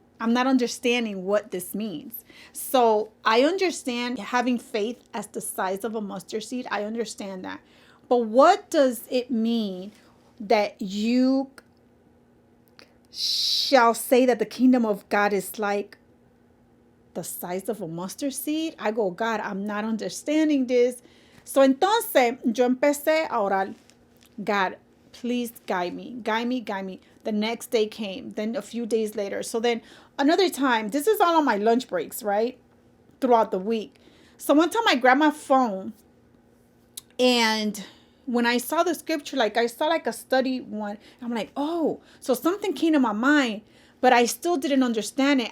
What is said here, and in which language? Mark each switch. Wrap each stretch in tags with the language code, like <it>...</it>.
<en>I'm not understanding what this means. So I understand having faith as the size of a mustard seed. I understand that. But what does it mean that you shall say that the kingdom of God is like the size of a mustard seed? I go, God, I'm not understanding this.</en> <es>So entonces yo empecé a orar.</es> <en>God, please guide me, guide me, guide me. The next day came, then a few days later. So then another time, this is all on my lunch breaks, right? Throughout the week. So one time I grabbed my phone and when I saw the scripture, like I saw like a study one, I'm like, oh, so something came to my mind, but I still didn't understand it.</en>